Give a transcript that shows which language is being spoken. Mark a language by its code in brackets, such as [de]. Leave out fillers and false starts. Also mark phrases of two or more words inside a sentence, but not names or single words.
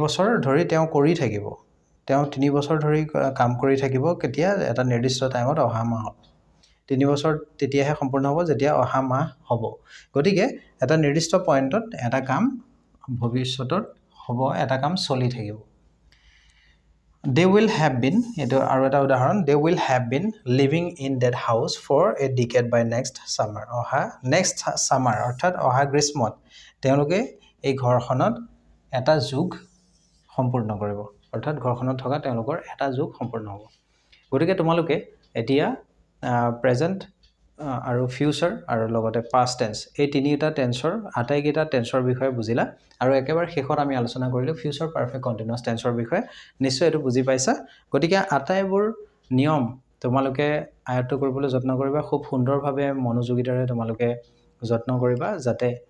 [as] বছৰ ধৰি তেওঁ কৰি থাকিব তেওঁ 3 বছৰ ধৰি কাম কৰি থাকিব কেতিয়া এটা নিৰ্দিষ্ট টাইমত অহা মাহত 3 বছৰ তেতিয়াহে সম্পূৰ্ণ হ'ব যেতিয়া অহা মাহ হ'ব গতিকে এটা নিৰ্দিষ্ট পইণ্টত এটা কাম ভৱিষ্যতত হ'ব এটা কাম চলি থাকিব [en] they will have been [as] এটা আৰু এটা উদাহৰণ [en] they will have been living in that house for a decade by next summer next summer [as] অৰ্থাৎ অহা গ্ৰীষ্মত তেওঁলোকে এই ঘৰখনত এটা যুগ সম্পূৰ্ণ কৰিব অৰ্থাৎ ঘৰখনত থকা তেওঁলোকৰ এটা যুগ সম্পূৰ্ণ হ'ব গতিকে তোমালোকে এতিয়া প্ৰেজেন্ট আৰু ফিউচাৰ আৰু লগতে পাষ্ট টেন্স এই তিনিটা টেন্সৰ আটাইকেইটা টেন্সৰ বিষয়ে বুজিলা আৰু একেবাৰে শেষত আমি আলোচনা কৰিলো ফিউচাৰ পাৰফেক্ট কন্টিনিউয়াছ টেন্সৰ বিষয়ে নিশ্চয় এটো বুজি পাইছা গতিকে আটাইবোৰ নিয়ম তোমালোকে আয়ত্ত কৰিবলৈ যত্ন কৰিবা খুব সুন্দৰভাৱে মনোযোগিতাৰে তোমালোকে যত্ন কৰিবা যাতে